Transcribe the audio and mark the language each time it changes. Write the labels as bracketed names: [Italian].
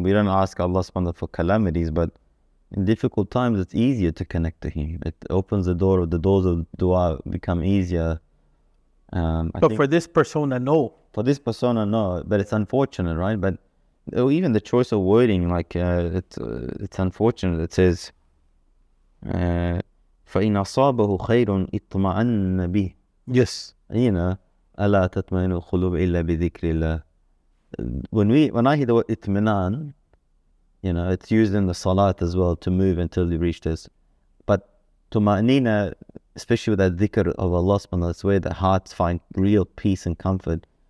[English] We don't ask Allah subhanahu wa ta'ala for calamities, but in difficult times, it's easier to connect to Him. It opens the doors of dua become easier. But for this persona, no. For this persona, no. But it's unfortunate, right? But even the choice of wording, it's unfortunate. It says, [Arabic] فَإِنْ أَصَابَهُ خَيْرٌ اطْمَأَنَّ بِهِ. [English] Yes. [Arabic] أَلَا تَطْمَئِنُّ الْقُلُوبُ إِلَّا بِذِكْرِ اللَّهِ. [English] When I hear the word itminan, it's used in the salat as well, to move until you reach this. But tuma'nina, especially with that dhikr of Allah subhanahu wa ta'ala, that's where the hearts find real peace and comfort.